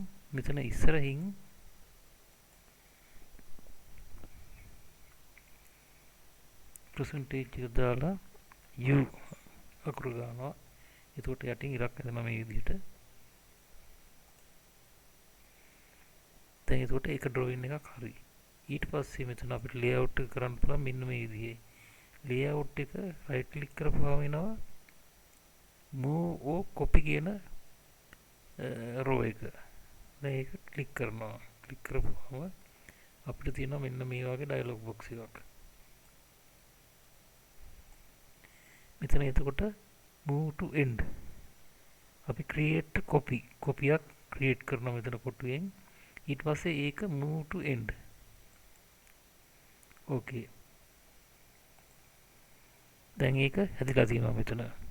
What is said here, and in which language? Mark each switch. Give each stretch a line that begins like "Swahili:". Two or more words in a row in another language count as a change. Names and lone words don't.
Sinhala: මෙතන ඉස්සරහින් percentage එක දාලා u අකුරු ගන්නවා. එතකොට යටින් ඉරක් ඇදෙනවා මේ විදිහට. දැන් එතකොට ඒක drawing එකක් හරි. ඊට පස්සේ මෙතන අපිට layout එක කරන්න පුළුවන් මෙන්න මේ විදිහේ. layout එක
English: right click
Sinhala: කරපුවාම එනවා
English: move or copy
Sinhala: කියන row එක. දැන් ඒක ක්ලික් කරනවා. ක්ලික් කරපුවාම අපිට තියෙනවා මෙන්න මේ වගේ
English: dialog box
Sinhala: එකක්. මෙතන එතකොට
English: move to end
Sinhala: අපි
English: create copy
Sinhala: එකක් create කරනවා මෙතන කොටුවෙන්. ඊට පස්සේ ඒක
English: move to end.
Sinhala: okay. දැන් ඒක හැදිලා තියෙනවා මෙතන.